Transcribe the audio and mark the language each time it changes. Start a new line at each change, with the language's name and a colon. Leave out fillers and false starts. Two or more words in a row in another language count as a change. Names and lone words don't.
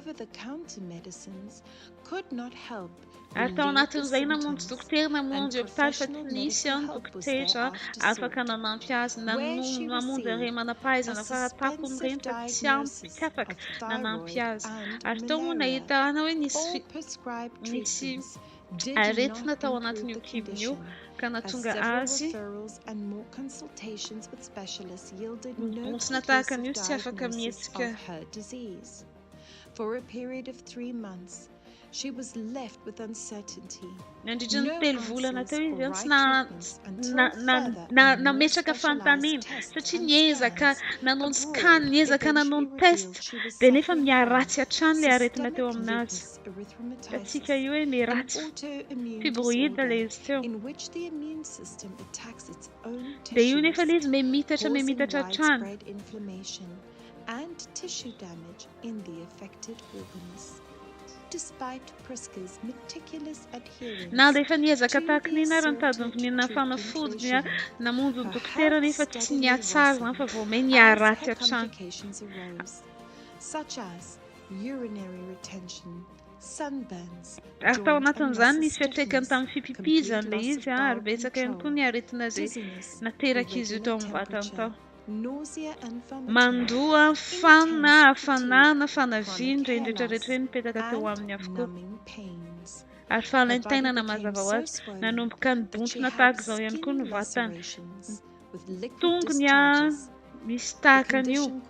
Malagasy: ary tao anatin'izay namonjy dokotera namonjy hopitaly fa tsy nisy dokotera afaka nanampy azy namonjy ireny manam-pahaizana faratapony ireny fa tsy ampy tsy afaka nanampy azy ary tao moa nahitana hoe nisy aretina tao anatin'io kibony io ka natonga azy bonsina tahaka an'io tsy afaka mihetsika.
English: For a period of 3 months, she was left with uncertainty.
Malagasy: Nandritra ny 3 volana teo izy tsy nametraka fanontaniana satria niezaka nanao scan niezaka nanao test dia nefa miaratsy hatrany ilay aretina teo aminazy. Tatsika io hoe miratsy fibroïde ilay izy teo dia io nefa ilay izy memitatra hatrany.
English: And tissue damage in the affected organs. Despite Priska's meticulous adherence,
Malagasy: na rehefa niezaka tahaka ny ary nitady nyvinina fanafodiny namonjy ny dokotera nefa tsy niatsara fa vao may niaratsy hatrany.
English: Such as urinary retention, sunburns,
Malagasy: ary tao anatin'izany nisy fiatraikany tamin'ny fipipizany ilay izy ary betsaka ihany koa ny aretina izay nateraka izy io tao amin'ny vatany tao. Mandoa hafanana fanaviany rehetrarehetra nipetaka teo aminy avokoa ary fanaintainana mazava ho azy nanomboka ny bontsina tahaka izao ihany koa ny vatany tongony misy tahaka an'io